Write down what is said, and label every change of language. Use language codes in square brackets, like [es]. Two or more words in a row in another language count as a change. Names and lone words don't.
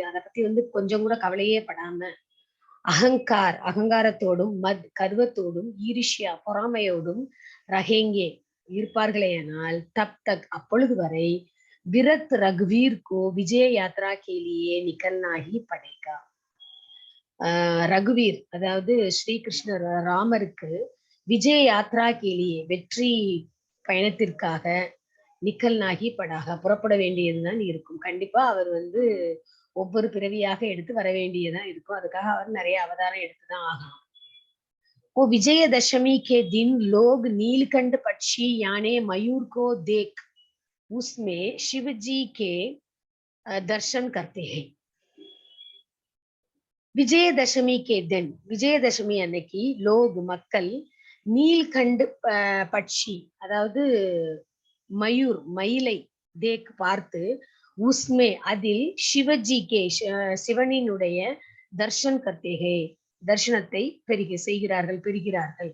[ta] அதை பத்தி வந்து கொஞ்சம் கூட கவலையே படாம, அகங்காரத்தோடும், மத் கர்வத்தோடும், ஈரிஷ்யா பொறாமையோடும், ரஹேங்கே இருப்பார்களேயானால், [hi] तब तक [ta] அப்பொழுது வரை, [hi] विरत रघुवीर को विजय यात्रा के लिए निकलना ही पड़ेगा, [ta] ரகுவீர் அதாவது ஸ்ரீகிருஷ்ணர் ராமருக்கு [hi] विजय यात्रा के लिए [ta] வெற்றி பயணத்திற்காக [hi] निकलना ही पड़ेगा [ta] புறப்பட வேண்டியதுதான் இருக்கும். கண்டிப்பா அவர் வந்து ஒவ்வொரு பிறவியாக எடுத்து வர வேண்டியதான் இருக்கும். அதுக்காக அவர் நிறைய அவதாரம் எடுத்துதான் ஆகணும். [hi] वो विजयदशमी के दिन लोग नीलकंठ पक्षी यानी मयूर को देख उसमें शिव जी के दर्शन करते हैं. विजयदशमी के दिन, [ta] விஜயதசமி அன்னைக்கு லோக் மக்கள் [hi] नीलकंठ पक्षी [ta] அதாவது மயூர் மயிலை தேக் பார்த்து, உஸ்மே அதில் [hi] शिव जी के [ta] சிவனினுடைய [hi] दर्शन करते हैं [ta] தர்ஷனத்தை செய்கிறார்கள் பெறுகிறார்கள்.